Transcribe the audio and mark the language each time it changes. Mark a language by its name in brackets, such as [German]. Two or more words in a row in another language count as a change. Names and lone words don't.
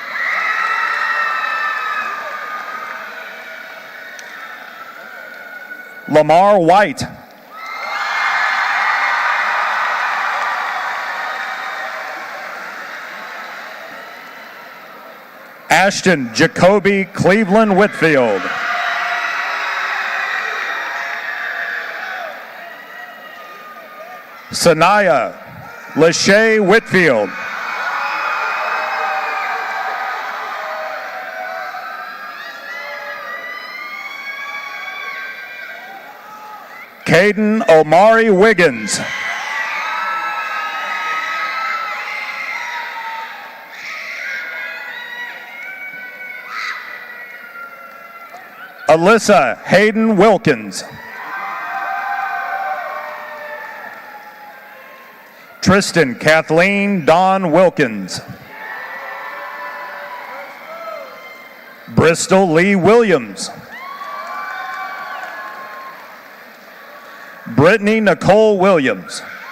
[English] Lamar White. Ashton Jacoby Cleveland Whitfield. Sanaya Lachey Whitfield. Caden Omari Wiggins. Alyssa Hayden Wilkins. Tristan Kathleen Dawn Wilkins. Bristol Lee Williams. Brittany Nicole Williams.